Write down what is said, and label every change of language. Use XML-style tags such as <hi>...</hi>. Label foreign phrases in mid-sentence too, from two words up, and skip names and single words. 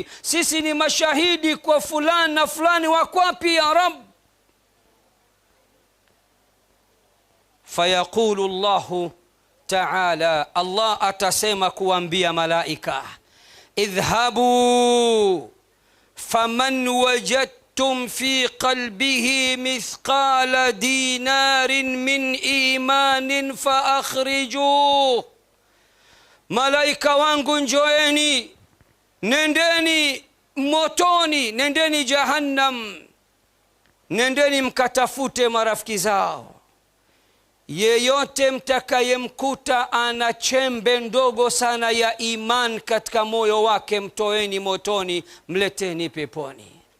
<sw>Sisi ni mashahidi kwa fulani na fulani, wakwapi</sw> <ar>يا رب? فيقول الله تعالى,</ar> <sw>Allah atasema kuambia malaika,</sw> <ar>اذهبوا فمن وجدتم في قلبه مثقال دينار من إيمان فأخرجوه.</ar> <sw>Malaika wangu njoeni, nendeni motoni, nendeni Jahannam, nendeni mkatafute marafiki zao. Yeyote mtakayemkuta ana chembe ndogo sana ya iman katika moyo wake, mtoeni motoni, mleteni peponi.</sw>